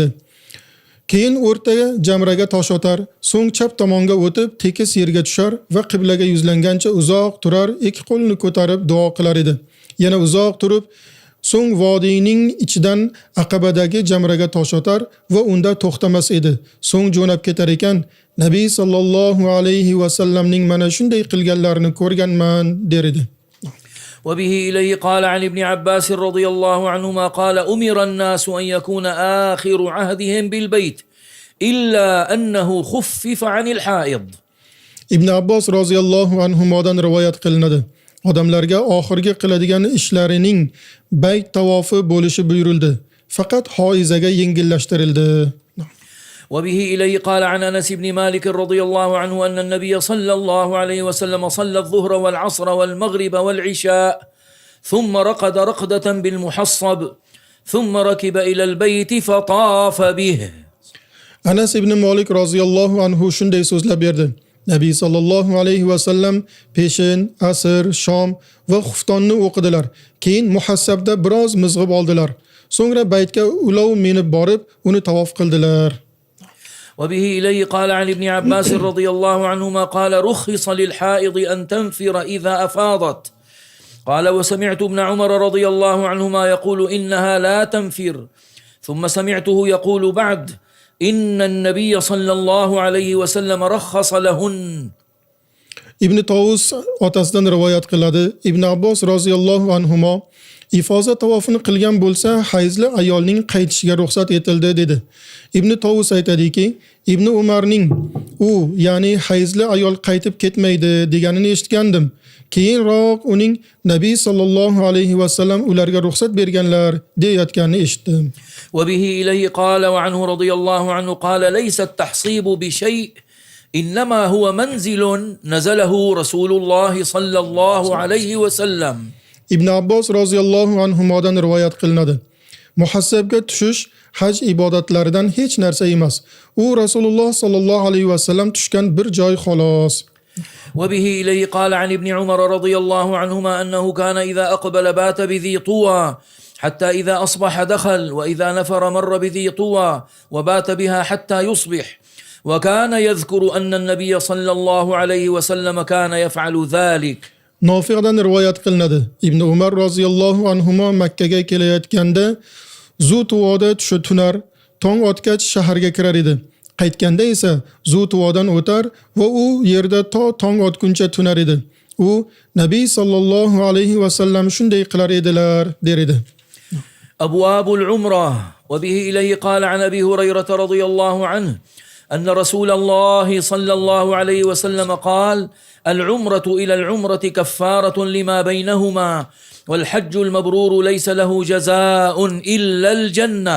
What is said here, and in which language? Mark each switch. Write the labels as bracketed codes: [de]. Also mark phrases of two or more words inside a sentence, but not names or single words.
[uz] Keyin o'rtaga jamraga tosh otar, so'ng chap tomonga o'tib, tekis yerga tushar va qiblaga yuzlangancha uzoq turar, ikki qo'lini ko'tarib duo qilar edi. Yana uzoq turib, so'ng vodiyning ichidan Aqabadagi jamraga tosh otar va unda to'xtamas edi. So'ng jo'nab ketar ekan, Nabiy [ar] صلى الله عليه وسلم [uz] mana shunday qilganlarini ko'rganman der edi. [ar] وبه إليه قال عن ابن عباس رضي الله عنهما قال أمر الناس أن يكون آخر عهدهم بالبيت إلا أنه خفف عن الحائض. [uz] Ibn Abbos [ar] رضي الله عنهما [uz] rivoyat qilinadi. Odamlarga oxirgi qiladigan ishlarining bayt tavofi bo'lishi buyurildi. Faqat hoizaga yengillashtirildi. [ar] وبه إليه قال عن أنس بن مالك رضي الله عنه أن النبي صلى الله عليه وسلم صلى الظهر والعصر والمغرب والعشاء ثم رقد رقدة بالمحصب ثم ركب إلى البيت فطاف به. [uz] Anas ibn Malik [ar] رضي الله عنه [uz] shunday so'zlab berdi. Nabiy [ar] صلى الله عليه وسلم [uz] peshin, asr, shom va xuftonni o'qidilar. Keyin muhassabda biroz mizg'ib oldilar. So'ngra baytga ulov minib borib, uni tavof qildilar. [ar] وبه إليه قال عن ابن عباس رضي الله عنهما قال رخص للحائض أن تنفر إذا أفاضت. قال وسمعت ابن عمر رضي الله عنهما يقول إنها لا تنفر ثم سمعته يقول بعد إن النبي صلى الله عليه وسلم رخص لهن. [uz] Ibn Tawus otasidan rivoyat qiladi. Ibn Abbos [ar] رضي الله عنهما [uz] ifoza tavofini qilgan bo'lsa, hayzli ayolning qaytishiga ruxsat etildi dedi. Ibn Tawus aytadiki, Ibn Umarning u, ya'ni hayzli ayol qaytib ketmaydi deganini eshitgandim. Keyinroq uning Nabiy [ar] صلى الله عليه وسلم [uz] ularga ruxsat berganlar deyotganini eshitdim. [ar] وبه إليه قال وعنه رضي الله عنه قال ليس التحصيب بشيء إنما هو منزل نزله رسول الله صلى الله عليه وسلم. [uz] Ibn Abbos [ar] رضي الله عنهما [uz] rivoyat qilinadi. Muhassabga tushish haj ibodatlaridan hech narsa emas. U Rasululloh [ar] صلى الله عليه وسلم [uz] tushgan bir joy xolos. [ar] وبه إليه قال عن ابن عمر رضي الله عنهما أنه كان إذا أقبل بات بذي طوى حتى إذا أصبح دخل وإذا نفر مر بذي طوى وبات بها حتى يصبح وكان يذكر أن النبي صلى الله عليه وسلم كان يفعل ذلك. [uz] Nofi'dan rivoyat qilinadi. Ibn Umar [ar] رضي الله عنهما [uz] Makkaga kelayotganda Zutuvoda tunar, tong otgach shaharga kirar edi. Qaytganda esa Zutuvodan o'tar va u yerda tong otguncha tunar edi. U Nabiy [ar] صلى الله عليه وسلم [uz] shunday qilar edilar der edi. [ar] أبواب العمرة وبه إليه قال عن أبي هريرة رضي الله عنه أن رسول الله صلى الله عليه وسلم قال العمرة إلى العمرة كفارة لما بينهما والحج المبرور ليس له جزاء إلا الجنة.